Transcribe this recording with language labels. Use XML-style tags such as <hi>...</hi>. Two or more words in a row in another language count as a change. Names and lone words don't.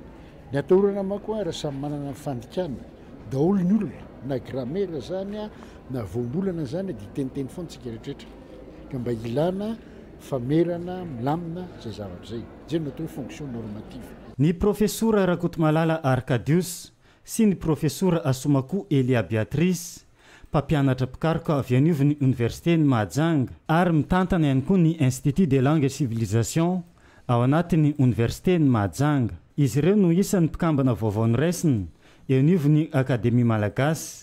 <mg>Ny atahorana manko raha samy manana fandikana daholo ny olona na grammaire zany na voambolana zany dia teniteny foana tsika rehetrarehetra ka mba ilana famerana milamina zay zavatra zay zay no atao</mg> <fr>fonction normative.</fr> <mg>Ny professora Rakotomalala Arkadius sy ny professora Asomako Elia Beatrice mpampianatra pikaroka avy anivon'ny université ny Mahajanga ary mitantana ihany koa ny</mg> <fr>institut de langue et civilisation</fr> <mg>ao anatin'ny université ny Mahajanga. Izy ireo no isan'ny mpikambana vaovao noraisina eo anivon'ny akademia malagasy.</mg>